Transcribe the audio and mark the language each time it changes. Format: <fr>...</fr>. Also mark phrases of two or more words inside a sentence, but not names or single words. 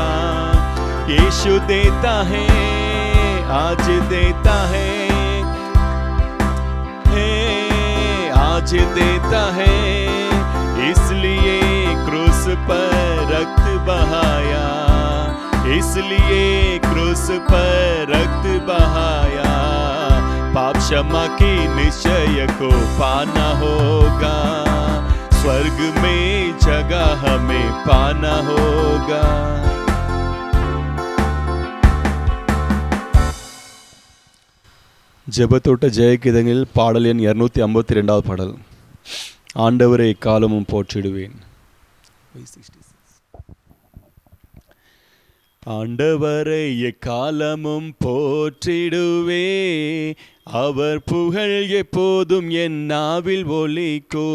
<hi>यीशु देता है, आज देता है, आज देता है, इसलिए क्रूस पर रक्त बहाया, इसलिए क्रूस पर रक्त बहाया। पाप क्षमा की निश्चय को पाना होगा, स्वर्ग में जगह हमें पाना होगा।</hi> <ta>ஜெபத்தோட்ட ஜெயகீதங்களில் பாடல் எண் 252 பாடல். ஆண்டவரை எக்காலமும் போற்றிடுவேன். ஆண்டவரை எக்காலமும் போற்றிடுவே, அவர் புகழ் எப்போதும் என் நாவில் ஒலிக்கோ.</ta>